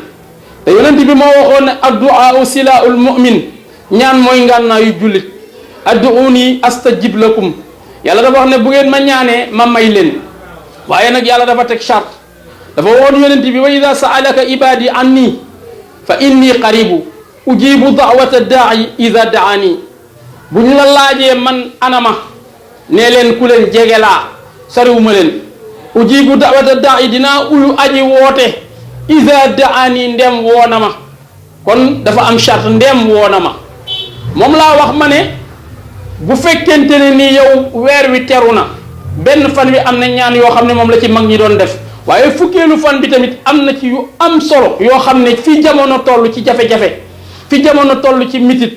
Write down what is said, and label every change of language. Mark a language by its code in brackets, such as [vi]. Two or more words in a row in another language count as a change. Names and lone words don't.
[wo] te yonent bi moo waxoon ne [ar] الدعاء سلاح المؤمن, [wo] ñaan mooy ngànnaayu jullit. [ar] ادعوني أستجب لكم, [wo] yàlla dafa wax ne bu ngeen ma ñaanee ma may leen. waaye nag yàlla dafa teg charte, dafa woon yonent bi [ar] وإذا سألك عبادي عني فإني قريب أجيب دعوة الداع إذا دعان. [wo] bu ñu la laajee man anama nee leen ku leen jege laa, soriwuma leen. [ar] أجيب دعوة الداع [wo] dinaa uyu aji woote [ar] إذا دعان [wo] ndem woona ma. kon dafa am charte, ndem woona ma. moom laa wax ma ne bu fekkente ne ni yow weer wi teru na benn fan wi am na ñaan yoo xam ne moom la ci mag ñi doon def, waaye fukkeelu fan bi tamit am na ci yu am solo yoo xam ne fi jamono toll ci jafe-jafe, fi jamono toll ci mitit.